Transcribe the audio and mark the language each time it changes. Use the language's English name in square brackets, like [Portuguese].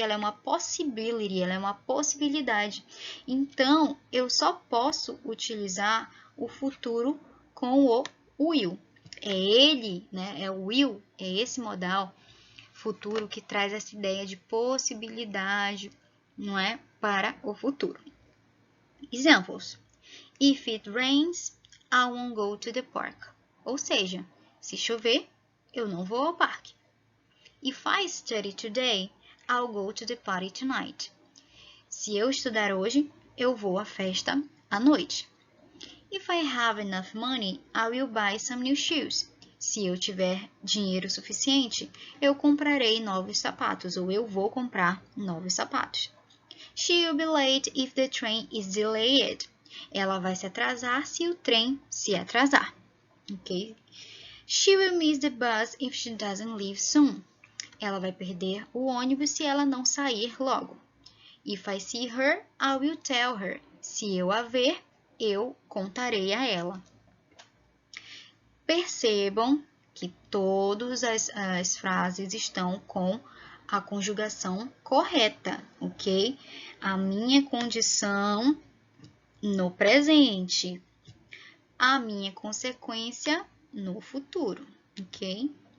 [Portuguese] Ela é uma possibility, ela é uma possibilidade. Então, eu só posso utilizar o futuro com o will. É ele, né? É o will, é esse modal futuro que traz essa ideia de possibilidade, não é? Para o futuro. Examples. [English] If it rains, I won't go to the park. [Portuguese] Ou seja, se chover, eu não vou ao parque. [English] If I study today, I'll go to the party tonight. [Portuguese] Se eu estudar hoje, eu vou à festa à noite. [English] If I have enough money, I will buy some new shoes. [Portuguese] Se eu tiver dinheiro suficiente, eu comprarei novos sapatos, ou eu vou comprar novos sapatos. [English] She will be late if the train is delayed. [Portuguese] Ela vai se atrasar se o trem se atrasar. Ok? [English] She will miss the bus if she doesn't leave soon. [Portuguese] ela vai perder o ônibus se ela não sair logo. [English] If I see her, I will tell her. [Portuguese] Se eu a ver, eu contarei a ela. Percebam que todas as frases estão com a conjugação correta, ok? A minha condição no presente, a minha consequência no futuro, ok?